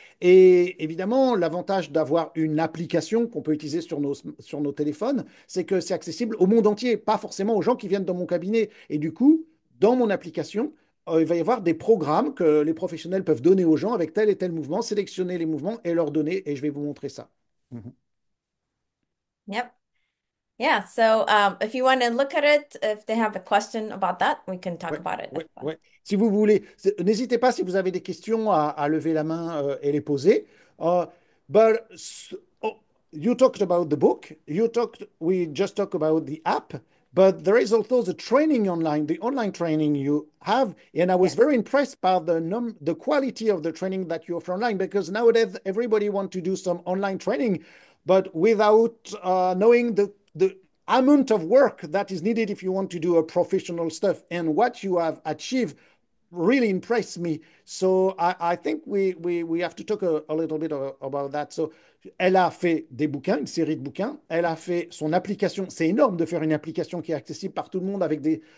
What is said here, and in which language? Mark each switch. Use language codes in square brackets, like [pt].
[fr] Et évidemment, l'avantage d'avoir une application qu'on peut utiliser sur nos téléphones, c'est que c'est accessible au monde entier, pas forcément aux gens qui viennent dans mon cabinet. Et du coup, dans mon application, il va y avoir des programmes que les professionnels peuvent donner aux gens avec tel et tel mouvement, sélectionner les mouvements et leur donner. Et je vais vous montrer ça. Mhm. [en] Yep. Yeah, so if you want to look at it, if they have a question about that, we can talk [fr] Ouais, [en] about it as [fr] ouais, [en] well. [fr] ouais. Si vous voulez, n'hésitez pas si vous avez des questions à lever la main et les poser. Uh, [en] but s- oh, you talked about the book. We just talked about the app, but there is also the training online, the online training you have. And I was Yes. very impressed by the quality of the training that you offer online because nowadays everybody wants to do some online training, but without knowing the amount of work that is needed if you want to do a professional stuff and what you have achieved really impressed me. So I think we have to talk a little bit about that. [fr] So, elle a fait des bouquins, une série de bouquins. Elle a fait son application. C'est énorme de faire une application qui est accessible par tout le monde avec des.